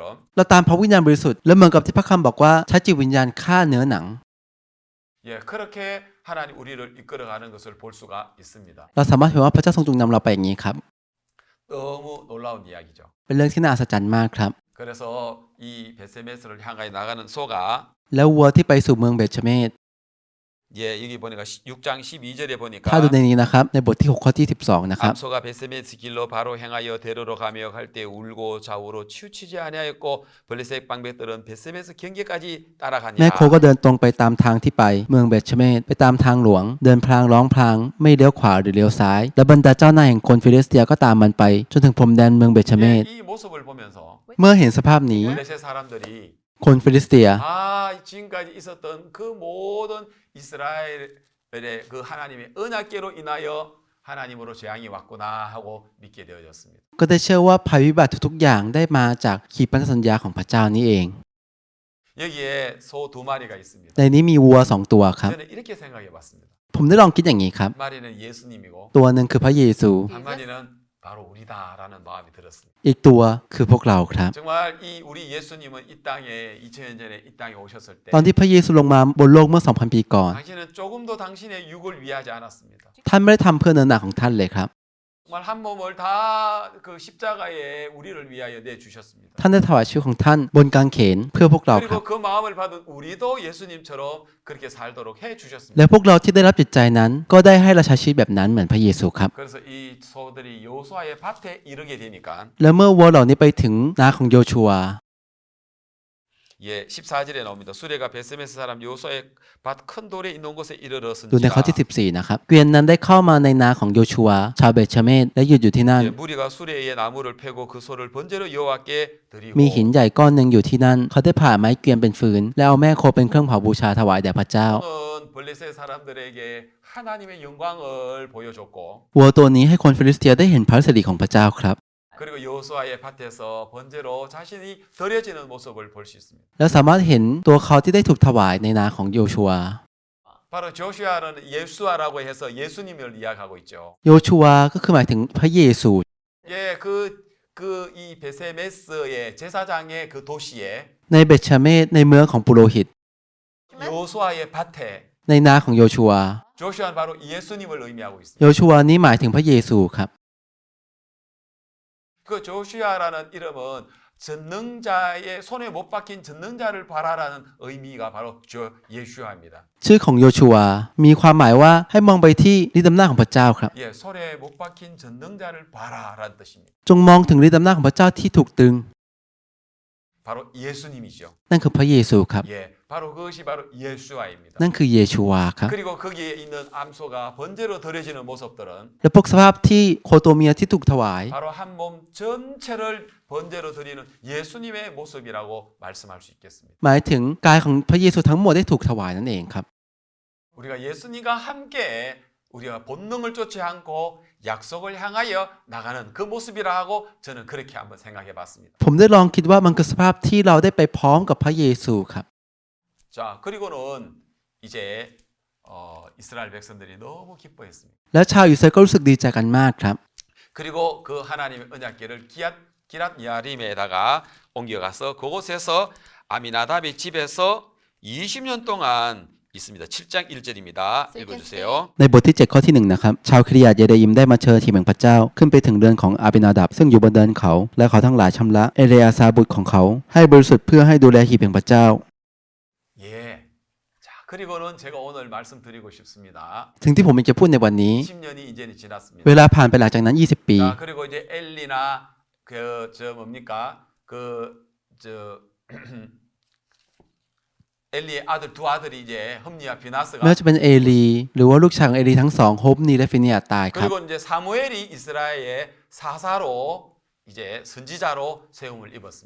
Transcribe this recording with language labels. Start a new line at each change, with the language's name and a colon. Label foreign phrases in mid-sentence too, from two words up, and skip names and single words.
Thai: เราตามพระวิญญาณบริสุทธิ์และเหมือนกับที่พระคำบอกว่าใช้จิตวิญญาณฆ่าเนื้อหนัง
Korean: 예, 그렇게 하나님 우리를 이끌어가는 것을 볼 수가 있습니다.
Thai: เราสามารถเห็นว่าพระเจ้าทรงจูงนำเราไปอย่างนี้ครับ
Korean: 너무 놀라운 이야기죠.
Thai: เป็นเรื่องที่น่าอัศจรรย์มากครับ
Korean: 그래서 이 베세메스를 향하여 나가는 소가
Thai: แล้ววัวที่ไปสู่เมืองเบธชเมศ
Korean: 예, 여기 보니까 6장 12절에
Thai: ถ้าดู
Korean: 보니까
Thai: ในนี้นะครับในบทที่6ข้อที่12นะครับ
Korean: 암소가 베세메스 길로 바로 행하여 대로로 가며 갈 때 울고 좌우로 치우치지 아니하였고 블레셋 방백들은 베세메스 경계까지
Thai: แม่โค
Korean: 따라가니라.
Thai: ก็เดินตรงไปตามทางที่ไปเมืองเบธชเมศไปตามทางหลวง เดินพลางร้องพลางไม่เลี้ยวขวาหรือเลี้ยวซ้าย และบรรดาเจ้านายแห่งคนฟิลิสเตียก็ตามมันไปจนถึงพรมแดนเมืองเบธชเมศ
Korean: 예, 이 모습을 보면서
Thai: เมื่อเห็นสภาพนี้
Korean: 블레셋 사람들이
Thai: คนฟิลิสเตีย
Korean: 아, 지금까지 있었던 그 모든 이스라엘의 그 하나님의 언약궤로 인하여 하나님으로 재앙이 왔구나 하고 믿게 되어졌습니다.
Thai: ก็ได้เชื่อว่าภัยพิบัติทุกๆอย่างได้มาจากขีปพันธสัญญาของพระเจ้านี้เอง
Korean: 여기에 소 두 마리가 있습니다.
Thai: ในนี้มีวัว2ตัวครับ
Korean: 저는 이렇게 생각해 봤습니다.
Thai: ผมได้ลองคิดอย่างนี้ครับ
Korean: 한 마리는 예수님이고
Thai: ตัวหนึ่งคือพระเยซู
Korean: 한 마리는 바로 우리다라는 마음이 들었습니다.
Thai: อีกตัวคือพวกเราครับ
Korean: 정말 이 우리 예수님은 이 땅에 2000년 전에 이 땅에 오셨을 때
Thai: ตอนที่พระเยซูลงมาบนโลกเมื่อ 2,000 ปีก่อน
Korean: 당신은 조금도 당신의 육을 위하지 않았습니다.
Thai: ท่านไม่ได้ทำเพื่อเนื้อหนักของท่านเลยครับ
Korean: 정말 한 몸을 다 그 십자가에 우리를 위하여 내 주셨습니다.
Thai: ท่านได้ถวายชีวิตของท่านบนกางเขนเพื่อพวกเราครับ
Korean: 그리고 그 마음을 받은 우리도 예수님처럼 그렇게 살도록 해
Thai: และ
Korean: 주셨습니다.
Thai: พวกเราที่ได้รับจิตใจนั้น ก็ได้ให้เราใช้ชีวิตแบบนั้นเหมือนพระเยซูครับ
Korean: 그래서 이 소들이 여호수아의 밭에 이르게 되니까
Thai: และเมื่อวัวเหล่านี้ไปถึงนาของโยชัว
Korean: 예, 14절에 나옵니다. 수레가 베세메스 사람 여호수아의 밭 큰 돌에 있는 곳에
Thai: ดูในข้อที่
Korean: 이르렀은지라
Thai: 14นะครับเกวียนนั้นได้เข้ามาในนาของโยชัวชาวเบธชเมศและหยุดอยู่ที่นั่น
Korean: 예, 무리가 수레에 나무를 패고 그 소를 번제로 여호와께 드리고
Thai: มีหินใหญ่ก้อนหนึ่งอยู่ที่นั่น เขาได้ผ่าไม้เกวียนเป็นฟืน และเอาแม่โคเป็นเครื่องเผาบูชาถวายแด่พระเจ้า
Korean: 는 블레셋 사람들에게 하나님의 영광을 보여줬고
Thai: วัวตัวนี้ให้คนฟิลิสเตียได้เห็นพระสิริของพระเจ้าครับ
Korean: 그리고 여호수아의 밭에서 번제로 자신이 드려지는 모습을 볼 수 있습니다.
Thai: และสามารถเห็นตัวเขาที่ได้ถูกถวายในนาของโยชัว
Korean: 바로 조슈아는 예수아라고 해서 예수님을 이야기하고 있죠.
Thai: โยชัวก็คือหมายถึงพระเยซู
Korean: 예, 이 베세메스의 제사장의 그 도시에
Thai: ในเบธชเมศในเมืองของปุโรหิต
Korean: 여호수아의 밭에
Thai: ในนาของโยชัว
Korean: 조슈아는 바로 예수님을 의미하고
Thai: โย
Korean: 있습니다.
Thai: ชัวนี้หมายถึงพระเยซูครับ
Korean: 그 조슈아라는 이름은 전능자의 손에 못 박힌 전능자를 바라라는 의미가 바로 저 예수아입니다.
Thai: ชื่อของโยชัวมีความหมายว่าให้มองไปที่ฤทธิ์อำนาจของพระเจ้าครับ
Korean: 예, 손에 못 박힌 전능자를 바라라는 뜻입니다.
Thai: จงมองถึงฤทธิ์อำนาจของพระเจ้าที่ถูกตึง
Korean: 바로 예수님이죠.
Thai: นั่นคือพระเยซูครับ
Korean: 예, 바로 그것이 바로 예수아입니다.
Thai: นั่นคือเยชัวครับ
Korean: 그리고 거기에 있는 암소가 번제로 드려지는 모습들은
Thai: และพวกสภาพที่โคโตเมียที่ถูกถวาย
Korean: 바로 한 몸 전체를 번제로 드리는 예수님의 모습이라고 말씀할 수 있겠습니다.
Thai: หมายถึงกายของพระเยซูทั้งหมดได้ถูกถวายนั่นเองครับ
Korean: 우리가 예수님과 함께 우리가 본능을 쫓지 않고 약속을 향하여 나가는 그 모습이라고 저는 그렇게 한번 생각해 봤습니다.
Thai: ผมได้ลองคิดว่ามันคือสภาพที่เราได้ไปพร้อมกับพระเยซูครับ
Korean: 자, 그리고는 이제 이스라엘 백성들이 너무 기뻐했습니다.
Thai: แล้วชาวอิสราเอลก็รู้สึกดีใจกันมากครับ
Korean: 그리고 그 하나님의 언약궤를 기랏 야림에다가 옮겨가서 그곳에서 아미나답의 집에서 20년 동안 있습니다. 7장 1절입니다. 읽어주세요.
Thai: ในบทที่ 7 ข้อที่ 1 นะครับ ชาวคิริยาตเยเรยิมได้มาเชิญทีมแห่งพระเจ้า ขึ้นไปถึงเรือนของอาบินาดับซึ่งอยู่บนเนินเขา และเขาทั้งหลายชำระเอเลอาซาบุตรของเขา ให้บริสุทธิ์เพื่อให้ดูแลหีบแห่งพระเจ้า
Korean: 예. 자, 그리고는 제가 오늘 말씀드리고 싶습니다.
Thai: สิ่งที่ผมอยากจะพูดในวันนี้
Korean: 20년이 이제는 지났습니다.
Thai: เวลาผ่านไปหลังจากนั้น 20 ปี
Korean: 자, 그리고 이제 엘리나 저 뭡니까? 저 엘리의 아들 두 아들이 이제 흠니와
Thai: ไม่
Korean: 비나스가
Thai: ว่าจะเป็นเอลีหรือว่าลูกชายของเอลีทั้งสองโฮปนีและฟินิอาตายครับ
Korean: 그리고 이제 사무엘이 이스라엘의 사사로 이제 선지자로 세움을 입었습니다.